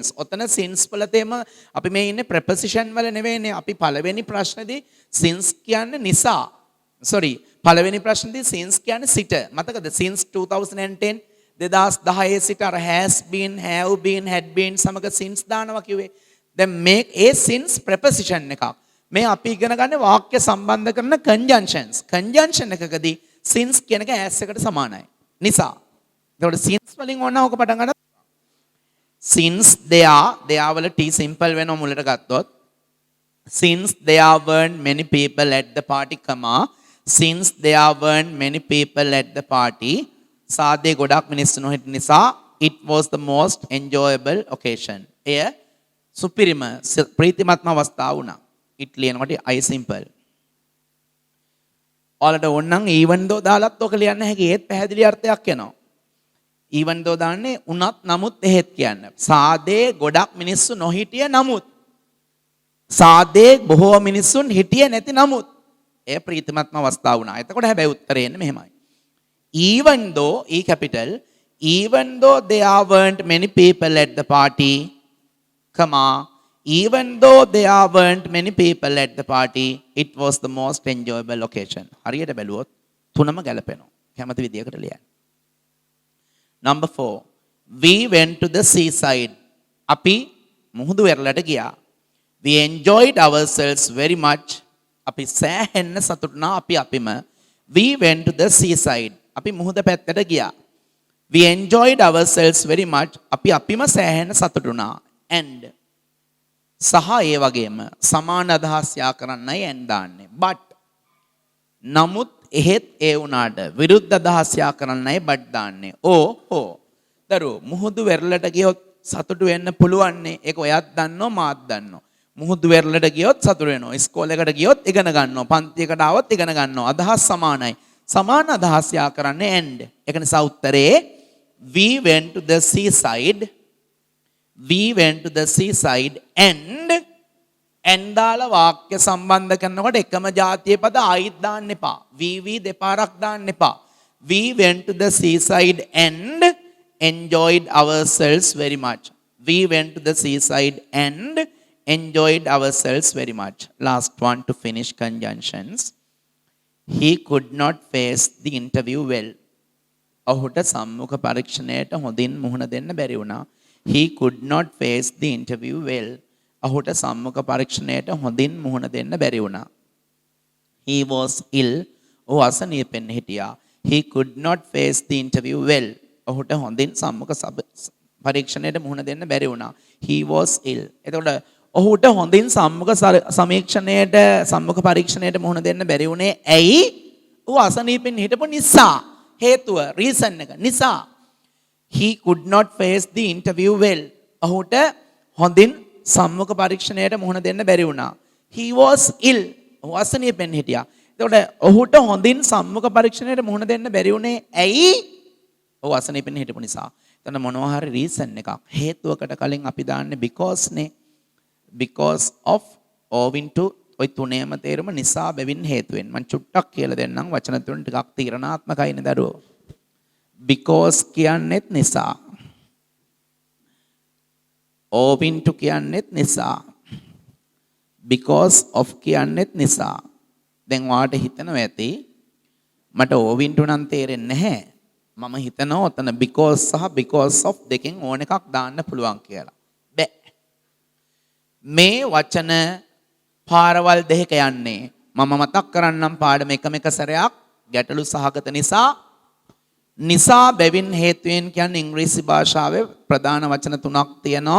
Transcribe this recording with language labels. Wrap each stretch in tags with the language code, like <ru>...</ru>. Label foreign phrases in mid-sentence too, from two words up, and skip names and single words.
<si>ඔතන since වල තේම අපි මේ ඉන්නේ preposition වල නෙවෙයිනේ. අපි පළවෙනි ප්‍රශ්නේදී since කියන්නේ නිසා. sorry පළවෙනි ප්‍රශ්නේදී since කියන්නේ සිට. මතකද since 2010 2010 සිට අර</si> <en>has been, have been, had been</en> <si>සමග since දානවා කිව්වේ. දැන් මේ ඒ</si> <en>since preposition</en> <si>එකක්. මේ අපි ඉගෙන ගන්න වාක්‍ය සම්බන්ධ කරන conjunctions. conjunction එකකදී since කියන එක as එකට සමානයි. නිසා. එතකොට since වලින් ඕන ඕක පටන් ගන්න.</si> <en>since they are</en> <si>වල</si> <en>t simple</en> <si>වෙනවා මුලට ගත්තොත්.</si> <en>since there weren't many people at the party, since there weren't many people at the party,</en> <si>සාදේ ගොඩක් මිනිස්සු නොහිටි නිසා</si> <en>it was the most enjoyable occasion.</en> <si>එය සුපිරිම ප්‍රීතිමත්ම අවස්ථාව වුණා. it ලියනකොට</si> <en>I simple.</en> <si>ඔයාලට ඕනනම්</si> <en>even though</en> <si>දාලත් ඔක ලියන්න හැකි. ඒත් පැහැදිලි අර්ථයක් එනවා.</si> <en>even though</en> <si>දාන්නේ උනත් නමුත් එහෙත් කියන්න. සාදේ ගොඩක් මිනිස්සු නොහිටිය නමුත්. සාදේ බොහෝ මිනිස්සුන් හිටියේ නැති නමුත්. එය ප්‍රීතිමත්ම අවස්ථාව වුණා. එතකොට හැබැයි උත්තරේ එන්නේ මෙහෙමයි.</si> <en>even though E capital, even though there weren't many people at the party, even though there weren't many people at the party, it was the most enjoyable occasion.</en> <si>හරියට බැලුවොත් තුනම ගැලපෙනවා. කැමති විදියකට ලියන්න.</si> <en>number 4, we went to the seaside.</en> <si>අපි මුහුදු වෙරළට ගියා.</si> <en>we enjoyed ourselves very much.</en> <si>අපි සෑහෙන්න සතුටුනා අපි අපිම.</si> <en>we went to the seaside.</en> <si>අපි මුහුද පැත්තට ගියා.</si> <en>we enjoyed ourselves very much.</en> <si>අපි අපිම සෑහෙන්න සතුටුනා. and සහ ඒ වගේම සමාන අදහස් යා කරන්නයි and දාන්නේ. but නමුත් එහෙත් ඒ වුණාට විරුද්ධ අදහස් යා කරන්නයි but දාන්නේ. හෝ දරුවෝ මුහුදු වෙරළට ගියොත් සතුටු වෙන්න පුළුවන්නේ. ඒක ඔයත් දන්නෝ මාත් දන්නෝ. මුහුදු වෙරළට ගියොත් සතුටු වෙනවා. ඉස්කෝලේකට ගියොත් ඉගෙන ගන්නවා. පන්තියකට ආවොත් ඉගෙන ගන්නවා. අදහස් සමානයි. සමාන අදහස් යා කරන්නේ and. ඒක නිසා උත්තරේ</si> <en>we went to the seaside. we went to the seaside and</en> <si>දාලා වාක්‍ය සම්බන්ධ කරනකොට එකම જાතියේ පද ආයිත් දාන්න එපා. we දෙපාරක් දාන්න එපා.</si> <en>we went to the seaside and enjoyed ourselves very much. we went to the seaside and enjoyed ourselves very much. last one to finish conjunctions. he could not face the interview well.</en> <si>ඔහුට සම්මුඛ පරීක්ෂණයට හොඳින් මුහුණ දෙන්න බැරි වුණා.</si> <en>he could not face the interview well.</en> <si>ඔහුට සම්මුඛ පරීක්ෂණයට හොඳින් මුහුණ දෙන්න බැරි වුණා.</si> <en>he was ill.</en> <si>ඔහු අසනීපෙන් හිටියා.</si> <en>he could not face the interview well.</en> <si>ඔහුට හොඳින් සම්මුඛ පරීක්ෂණයට මුහුණ දෙන්න බැරි වුණා.</si> <en>he was ill.</en> <si>එතකොට ඔහුට හොඳින් සම්මුඛ පරීක්ෂණයට මුහුණ දෙන්න බැරි වුණේ ඇයි? ඔහු අසනීපෙන් හිටපු නිසා. හේතුව reason එක නිසා.</si> <en>he could not face the interview well.</en> <si>ඔහුට හොඳින් සම්මුඛ පරීක්ෂණයට මුහුණ දෙන්න බැරි වුණා.</si> <en>he was ill.</en> <si>ඔහු අසනීපෙන් හිටියා. එතකොට ඔහුට හොඳින් සම්මුඛ පරීක්ෂණයට මුහුණ දෙන්න බැරි වුණේ ඇයි? ඔහු අසනීපෙන් හිටපු නිසා. එතන මොනවා හරි reason එකක්. හේතුවකට කලින් අපි දාන්නේ because නේ.</si> <en>because of, owing to,</en> <si>ඔය තුනේම තේරුම නිසා බැවින් හේතුවෙන්. මම චුට්ටක් කියලා දෙන්නම්. වචන තුන ටිකක් තීරණාත්මකයිනේ දරුවෝ. because කියන්නේත් නිසා.</si> <en>owing to</en> <si>කියන්නේත් නිසා.</si> <en>because of</en> <si>කියන්නේත් නිසා. දැන් ඔයාලට හිතනවා ඇති මට</si> <en>owing to</en> <si>නම් තේරෙන්නේ නැහැ. මම හිතනවා ඔතන because සහ</si> <en>because of</en> <si>දෙකෙන් ඕන එකක් දාන්න පුළුවන් කියලා. බෑ. මේ වචන පාරවල් දෙක යන්නේ. මම මතක් කරන්නම් පාඩම එකම එක සැරයක්. ගැටලු සහගත නිසා බැවින් හේතුවෙන් කියන්නේ ඉංග්‍රීසි භාෂාවේ ප්‍රධාන වචන තුනක් තියෙනවා.</si>